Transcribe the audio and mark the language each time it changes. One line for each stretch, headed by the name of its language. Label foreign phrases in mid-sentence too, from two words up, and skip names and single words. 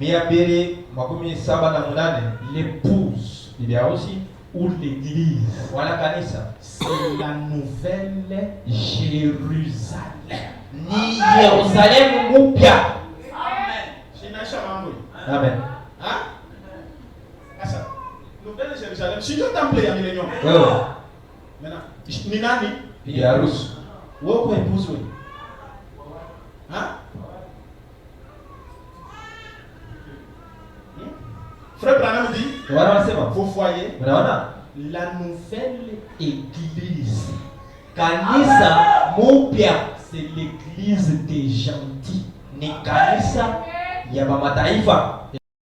French: L'épouse ou l'église, c'est la nouvelle Jérusalem.
Swahili: Ni Jérusalem mpya. Amen. Hein?
French: Nouvelle Jérusalem.
Swahili: Si Dieu temple ya millénium.
French: Maintenant,
Swahili: Ni nani? Bibi harusi. Wewe uko épouse wewe. Hein?
French: Frère Branham dit, vous voyez, la nouvelle église,
Swahili: kanisa mupya,
French: c'est l'église des gentils.
Swahili: Ni kanisa ya mataifa.